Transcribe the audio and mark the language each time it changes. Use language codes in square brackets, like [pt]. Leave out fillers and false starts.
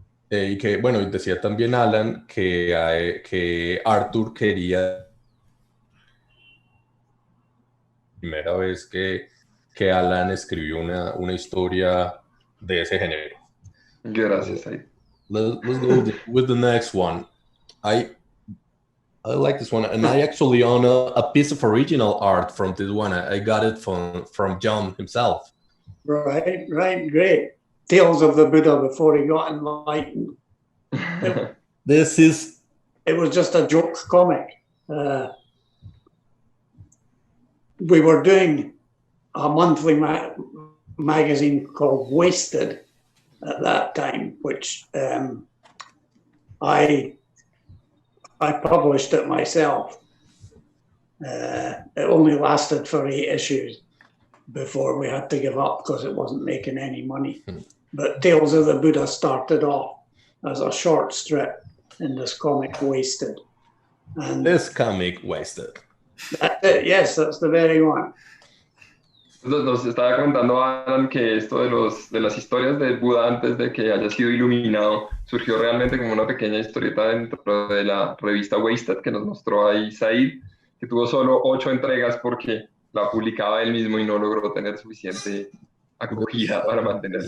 [es] Y que, bueno, decía también Alan que Arthur quería... Primera vez que Alan escribió una historia de ese género. Gracias, ahí. [en] Let's go with the next one. I like this one, and I actually own a piece of original art from this one. I got it from John himself. Right, great. Tales of the Buddha before he got enlightened. It was just a joke comic. We were doing a monthly magazine called Wasted at that time, which I published it myself. It only lasted for 8 issues before we had to give up because it wasn't making any money. But Tales of the Buddha started off as a short strip in this comic Wasted. And this comic Wasted. That's it, yes, that's the very one. [es] Nos estaba contando Alan que esto de las historias de Buda antes de que haya sido iluminado surgió realmente como una pequeña historieta dentro de la revista Wasted que nos mostró ahí Said, que tuvo solo 8 entregas porque la publicaba él mismo y no logró tener suficiente acogida para mantenerla.